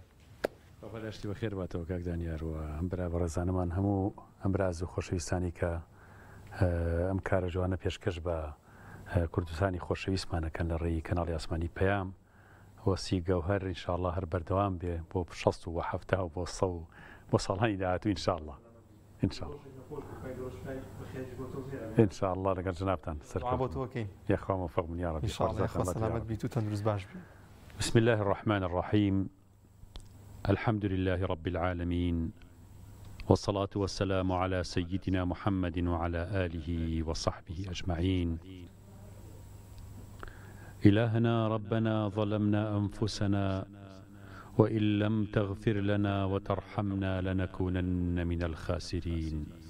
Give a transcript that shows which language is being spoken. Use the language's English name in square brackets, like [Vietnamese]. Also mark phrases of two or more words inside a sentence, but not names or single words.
[Central Kurdish] بەڵێشتی بەخێر باتەوە کاک دانیاروە ئەم برا بەڕێزانەمان هەموو ئەم براز و خۆشەویستانی کە ئەم کارە جوانە پێشکەش بە کوردستانی خۆشەویستمانەکەن لە ڕێی کەناڵی ئاسمانی پەیام وەسی گەوهەر ئینشاءالله هەر بەردەوام بێ بۆ 60 و 70 و بۆ 100 بۆ ساڵانی داهاتوو ئینشاءالله ئینشاءالله لەگەڵ جنابتان سەرکەوتوەکەین یاخوا موفق بن یا رب سلامت بیت و تەندروست باش بی. [Arabic] بسم الله الرحمن الرحيم الحمد لله رب العالمين والصلاة والسلام على سيدنا محمد وعلى آله وصحبه أجمعين. إلهنا ربنا ظلمنا أنفسنا وإن لم تغفر لنا وترحمنا لنكونن من الخاسرين.